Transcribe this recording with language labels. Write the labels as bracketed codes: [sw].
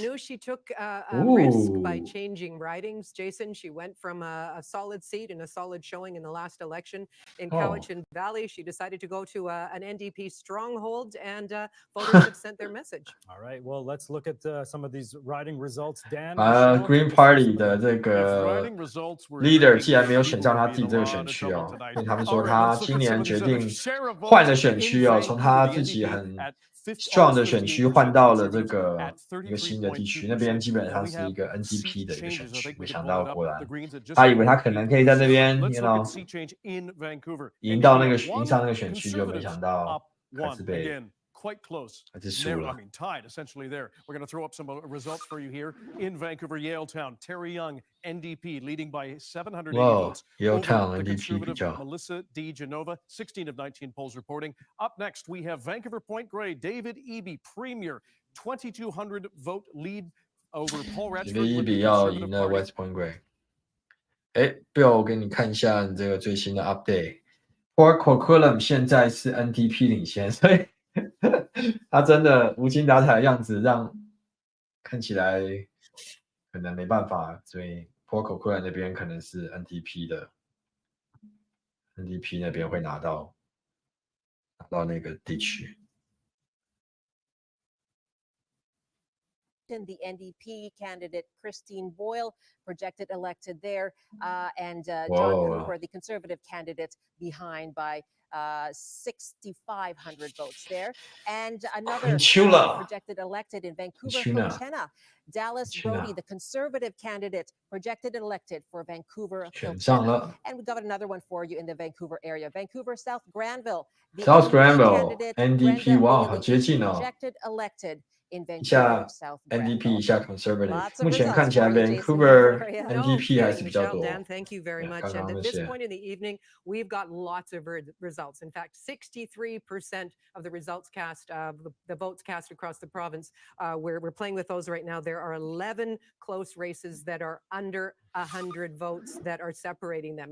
[en] knew she took a risk by changing ridings. Jason, she went from a solid seat and a solid showing in the last election in Cowichan Valley. She decided to go to an NDP stronghold, and voters have sent their message. All right, well, let's look at some of these riding results. Dan, [zh] Green Party 的这个 leader 既然没有选上他自己这个选区哦，因为他们说他今年决定换了选区哦，从他自己很 strong 的选区换到了这个一个新的地区，那边基本上是一个 NDP 的一个选区。没想到果然，他以为他可能可以在那边 ， [en] you know， [zh] 赢上那个选区，就没想到还是被。 [en] Quite close. [zh] 还是输了。 [en] I mean, tied essentially there. We're going to throw up some results for you here in Vancouver, Yaletown. Terry Young, NDP, leading by 780 votes. Yaletown NDP conservative Melissa D. Genova, 16 of 19 polls reporting. Up next, we have Vancouver Point Grey, David Eby, Premier, 2,200 vote lead over Paul Ratchford. [zh] David Eby 要赢了 West Point Grey。 Bill， 我给你看一下你这个最新的 update。Port Coquitlam 现在是 NDP 领先，所以。他真的无精打采的样子，让看起来可能没办法，所以 Port Coquitlam 那边可能是 NDP 那边会拿到那个地区。 [en] The NDP candidate Christine Boyle projected elected there, and John Cooper, the Conservative candidate, behind by 6,500 votes there. And another projected elected in Vancouver, Coachella. Dallas Brody, the Conservative candidate, projected elected for Vancouver, Coachella. And we got another one for you in the Vancouver area. Vancouver South Granville. [zh] South Granville, NDP， 哇，好接近哦。 [en] projected elected in [zh] 一下 NDP， 一下 Conservative， 目前看起来 Vancouver NDP 还是比较多。 [en] Dan, thank you very much. And at this point in the evening, we've got lots of results. In fact, 63% of the results cast, the votes cast across the province, we're playing with those right now. There are 11 close races that are under 100 votes that are separating them.